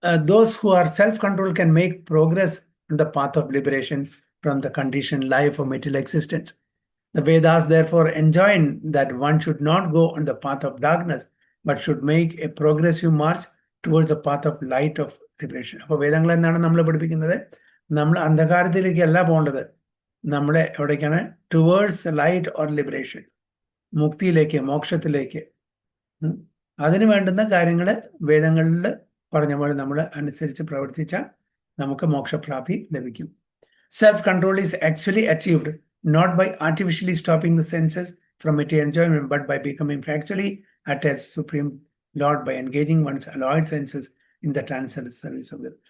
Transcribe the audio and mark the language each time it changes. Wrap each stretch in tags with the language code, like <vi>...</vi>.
<en>Those who are self-control can make progress in the path of liberation from the conditioned life of material existence. The Vedas therefore enjoin that one should not go on the path of darkness, but should make a progressive march towards the path of light of liberation.</en> <ml>അപ്പോൾ വേദങ്ങൾ എന്താണ് നമ്മളെ പഠിപ്പിക്കുന്നത്? നമ്മൾ അന്ധകാരത്തിലേക്കല്ല പോകേണ്ടത്, നമ്മളെ എവിടേക്കാണ്?</ml> <en>towards light or liberation,</en> <ml>മുക്തിയിലേക്ക്, മോക്ഷത്തിലേക്ക്. അതിന് വേണ്ടുന്ന കാര്യങ്ങൾ വേദങ്ങളിൽ പറഞ്ഞ പോലെ നമ്മൾ അനുസരിച്ച് പ്രവർത്തിച്ചാൽ നമുക്ക് മോക്ഷപ്രാപ്തി ലഭിക്കും.</ml> <en>Self control is actually achieved not by artificially stopping the senses from material enjoyment, but by becoming factually attached to Supreme Lord by engaging one's alloyed senses in the transcendental service of them.</en>